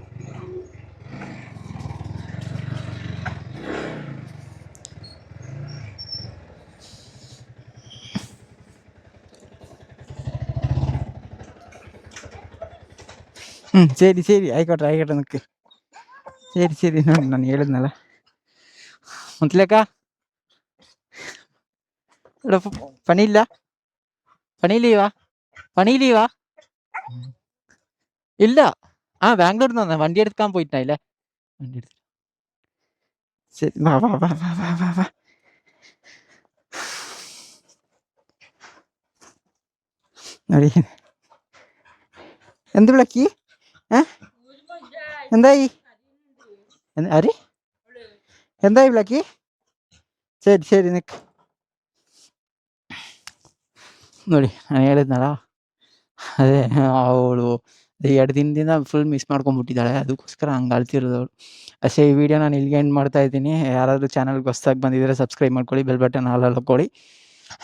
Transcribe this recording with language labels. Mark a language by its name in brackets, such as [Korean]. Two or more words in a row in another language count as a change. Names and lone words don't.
[Kannada] ಸರಿ ಆಯ್ಕೊಟ್ರೆ ನಿಕ್ಕೆ. ಸರಿ ನೋಡಿ, ನಾನು ಹೇಳಿದ್ನಲ್ಲ ಮುಂತ್ಲೇಕ [Malayalam] പണിയില്ലീവാ ഇല്ല. ബാംഗ്ലൂരിൽ നിന്ന് വണ്ടി എടുക്കാൻ പോയിട്ടില്ല. വണ്ടി എടുത്ത് ശരി, വാ വാ വാ വാ വാ വാ വാ. എന്ത് വിളക്കി? എന്തായി? ആര്? എന്തായി വിളക്കി? ശരി നിക്ക്. [Kannada] ನೋಡಿ ನಾನು ಹೇಳಿದ್ನಲ್ಲ, ಅದೇ ಅವಳು 2 ದಿನದಿಂದ [English] full miss [Kannada] ಮಾಡ್ಕೊಂಡ್ಬಿಟ್ಟಿದ್ದಾಳೆ. ಅದಕ್ಕೋಸ್ಕರ ಹಂಗೆ ಅಳ್ತಿರೋದು ಅವಳು. ಅಷ್ಟೇ, ಈ ವಿಡಿಯೋ ನಾನು ಇಲ್ಲಿಗೆ ಎಂಡ್ ಮಾಡ್ತಾ ಇದ್ದೀನಿ. ಯಾರಾದರೂ ಚಾನಲ್ಗೆ ಹೊಸ್ದಾಗಿ ಬಂದಿದ್ದರೆ ಸಬ್ಸ್ಕ್ರೈಬ್ ಮಾಡ್ಕೊಳ್ಳಿ, [English] bell button [Kannada] ಆಲ್ ಹಾಕ್ಕೊಳ್ಳಿ.